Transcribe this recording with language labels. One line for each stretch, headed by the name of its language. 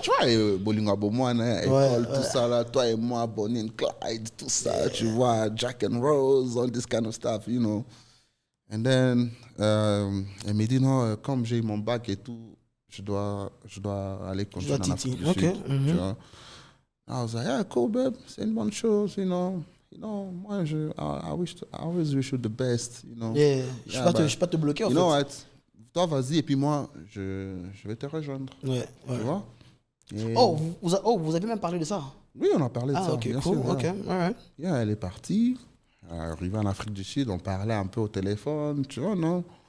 French: Tu vois, Bolingo Abomoine, école, tout ça, là, toi et moi, Bonnie and Clyde, tout ça, tu vois, Jack and Rose,
English: all this kind of stuff, you know. And then,
French: elle m'a dit, non, comme j'ai eu mon bac et tout, je dois aller continuer en Afrique du Sud. Tu vois.
English: I was like, yeah, cool, babe,
French: c'est une bonne chose,
English: you know.
French: Moi,
English: I always wish you the best, you know. Yeah,
French: je ne vais pas te bloquer, en fait.
English: You know what?
French: Toi, vas-y, et puis moi, je vais te rejoindre. Ouais. Tu vois? Et... vous avez même parlé de ça? Oui, on a parlé de ça.
English: Ok, cool, sûr, ok, alright. Yeah,
French: elle est partie. Arrivée en Afrique du Sud, on parlait un peu au téléphone, tu vois, non?